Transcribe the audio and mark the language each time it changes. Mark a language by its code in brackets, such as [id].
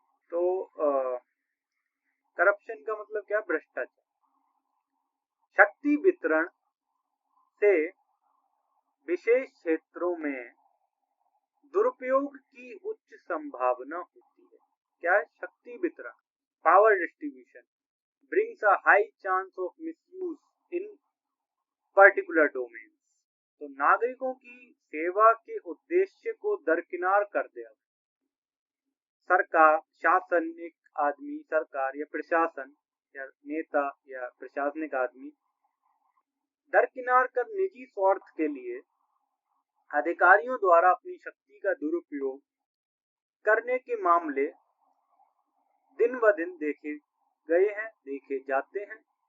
[hi] तो करप्शन का मतलब क्या? भ्रष्टाचार। शक्ति वितरण से विशेष क्षेत्रों में दुरुपयोग की उच्च संभावना होती है। क्या है? शक्ति वितरण, [en] Power distribution brings a high chance of misuse in particular domains। [hi] तो नागरिकों की सेवा के उद्देश्य को दरकिनार कर दिया। सरकार, शासन, एक आदमी, सरकार या प्रशासन या नेता या प्रशासनिक आदमी दरकिनार कर निजी स्वार्थ के लिए अधिकारियों द्वारा अपनी शक्ति का दुरुपयोग करने के मामले दिन ब दिन देखे गए हैं, देखे जाते हैं।